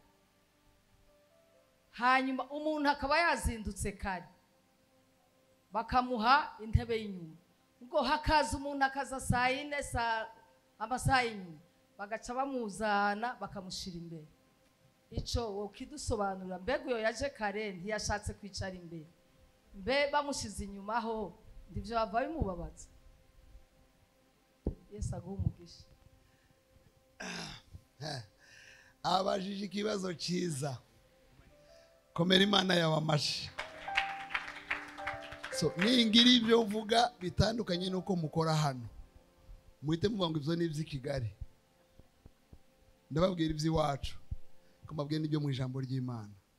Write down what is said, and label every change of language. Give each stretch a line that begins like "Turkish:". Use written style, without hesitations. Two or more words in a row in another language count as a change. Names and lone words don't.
Rundi: hanyuma umuntu akaba yazindutse kare bakamuha intebe y'inyuma, ngo hakaza umuntu akaza saa 4 amasaha y'inyuma bagaca bamuzana bakamushira imbere. Ico wokidusobanura mbega uyo yaje kare ntiyashatse kwicara imbere mbe bamushize inyuma ho ndivyo bava bimubabaza.
Kinyarwanda: Yesu aguha umugisha. Abajije ikibazo cyiza, komera Imana yawe amashi. So ningiri ibyo mvuga bitandukanye nuko mukora hano, muhite muvuga ngo ibyo ni iby'i Kigali, ndababwira iby'iwacu ko mbabwiye n'ibyo mu ijambo ry'Imana.